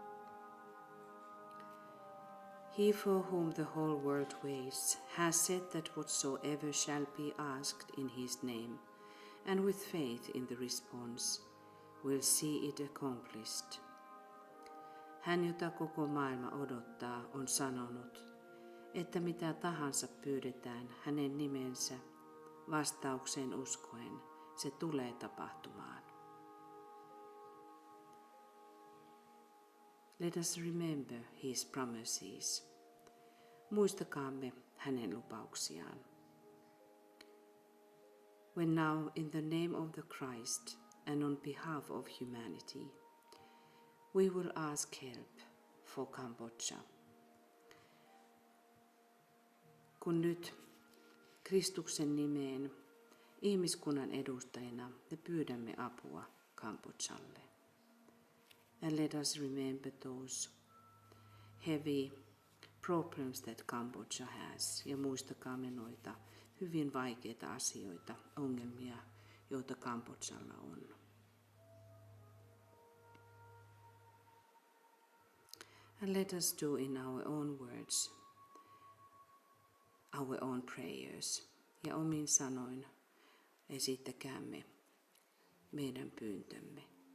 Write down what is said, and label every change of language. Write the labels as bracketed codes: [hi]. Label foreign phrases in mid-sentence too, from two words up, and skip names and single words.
[en] He for whom the whole world waits has said that whatsoever shall be asked in his name, and with faith in the response, will see it accomplished. [fi] Hän, jota koko maailma odottaa, on sanonut, että mitä tahansa pyydetään hänen nimensä, vastaukseen uskoen, se tulee tapahtumaan. [en] Let us remember his promises. [fi] Muistakaamme hänen lupauksiaan. [en] When now in the name of the Christ and on behalf of humanity, we will ask help for Cambodia. [fi] Kun nyt Kristuksen nimeen ihmiskunnan edustajina me pyydämme apua Kambodžalle. [en] And let us remember those heavy problems that Cambodia has. [fi] Ja muistakaamme noita hyvin vaikeita asioita, ongelmia, joita Kambodžalla on. [en] And let us do in our own words, our own prayers. [fi] Ja omin sanoin esittäkäämme meidän pyyntömme.